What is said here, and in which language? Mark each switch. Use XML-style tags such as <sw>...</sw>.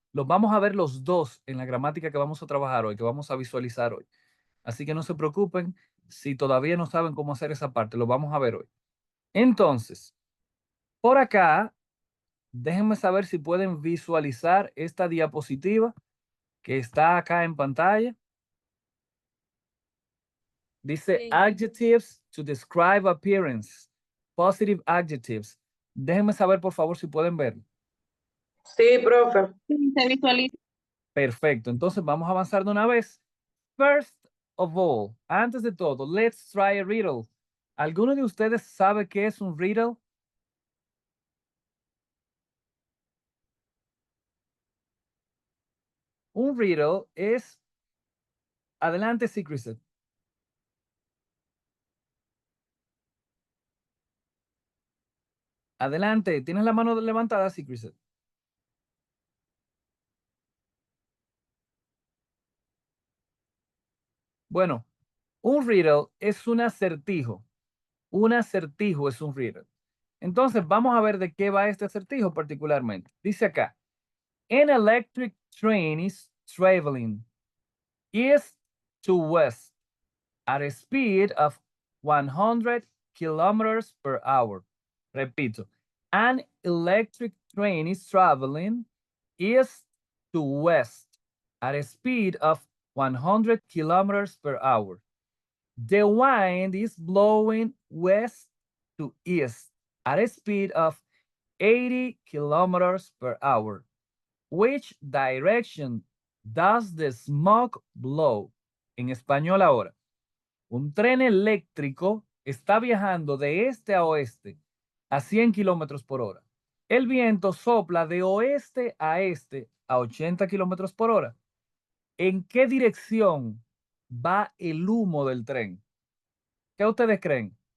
<es>Los vamos a ver los dos en la gramática que vamos a trabajar hoy, que vamos a visualizar hoy. Así que no se preocupen, Si todavía no saben cómo hacer esa parte, lo vamos a ver hoy. Entonces, por acá, déjenme saber si pueden visualizar esta diapositiva que está acá en pantalla. Dice Sí.</es> <en>adjectives to describe appearance. Positive adjectives.</en> <es>Déjenme saber, por favor, si pueden verlo. Sí, profe. Sí, se visualiza. Perfecto. Entonces vamos a avanzar de una vez.</es> <en>First of all,</en> <es>antes de todo,</es> <en>let's try a riddle.</en> <es>¿Alguno de ustedes sabe qué es un riddle? Un riddle es... Adelante, Secret. Adelante. ¿Tienes la mano levantada, Secret? Bueno, un riddle es un acertijo. Un acertijo es un riddle. Entonces, vamos a ver de qué va este acertijo particularmente. Dice acá,</es> <en>an electric train is traveling east to west at a speed of 100 kilometers per hour.</en> <es>Repito,</es> <en>an electric train is traveling east to west at a speed of 100 kilometers per hour. The wind is blowing west to east at a speed of 80 kilometers per hour. Which direction does the smoke blow?</en> <es>En español ahora. Un tren eléctrico está viajando de este a oeste a 100 kilómetros por hora. El viento sopla de oeste a este a 80 kilómetros por hora. ¿En qué dirección va el humo del tren? ¿Qué ustedes creen?</es>